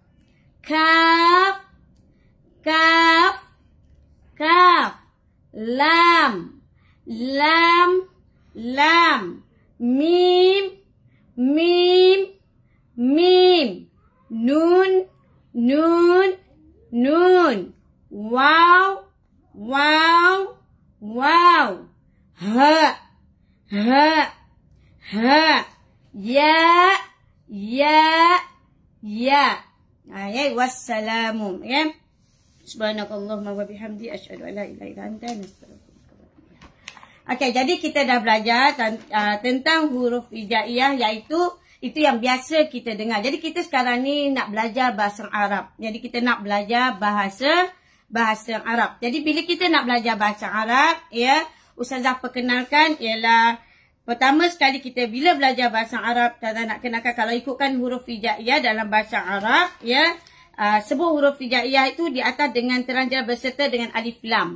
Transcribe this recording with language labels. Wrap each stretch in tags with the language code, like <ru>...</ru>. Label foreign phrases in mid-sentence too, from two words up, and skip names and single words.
<ar>كاف، كاف، كاف. لام، لام، لام. ميم، ميم، ميم. نون، نون، نون. واو، واو، واو. هاء، هاء، هاء. ياء، ياء، ياء. Wassalamu. سبحانك اللهم وبحمدك أشهد أن لا إله إلا أنت أستغفرك وأتوب إليك.</ar> <ms>Okey, jadi kita dah belajar tentang huruf hijaiyah, iaitu itu yang biasa kita dengar. Jadi kita sekarang ni nak belajar bahasa Arab. Jadi kita nak belajar bahasa Arab. Jadi bila kita nak belajar bahasa Arab, Ustazah perkenalkan ialah pertama sekali kita bila belajar bahasa Arab, Ustazah nak kenalkan kalau ikutkan huruf hijaiyah dalam bahasa Arab, sebuah huruf hijaiyah itu di atas dengan teranjang berserta dengan</ms> <ar>ألف لام.</ar>